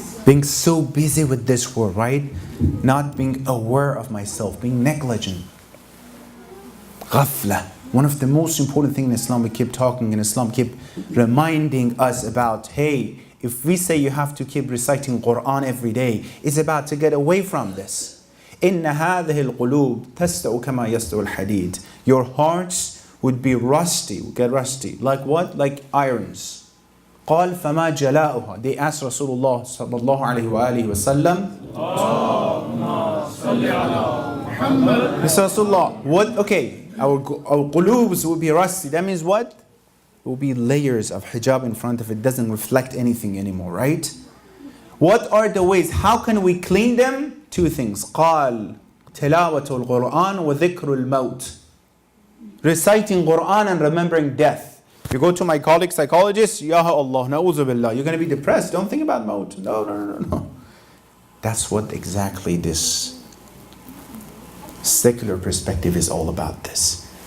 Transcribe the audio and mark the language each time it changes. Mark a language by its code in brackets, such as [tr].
[en] Being so busy with this world, right? Not being aware of myself, being negligent. Ghafla. One of the most important things in Islam, we keep talking in Islam, keep reminding us about, hey, if we say you have to keep reciting Quran every day, it's about to get away from this. [ar] إن هذه القلوب تستوي كما يستوي الحديد. [en] Your hearts would be rusty, would get rusty. Like what? Like irons. [ar] قال فما جلاؤها. [en] They asked Rasulullah [ar] صلى الله عليه وآله وسلم. [en] Mr. Rasulullah, what? Okay, our qulubs will be rusty. That means what? It will be layers of hijab in front of it. Doesn't reflect anything anymore, right? What are the ways? How can we clean them? Two things. [ar] قال تلاوة القرآن وذكر الموت. [en] Reciting Quran and remembering death. You go to my colleague psychologist, [ar] Ya Allah, na'udhu billah. [en] You're going to be depressed. Don't think about maut. No. That's what exactly this secular perspective is all about this.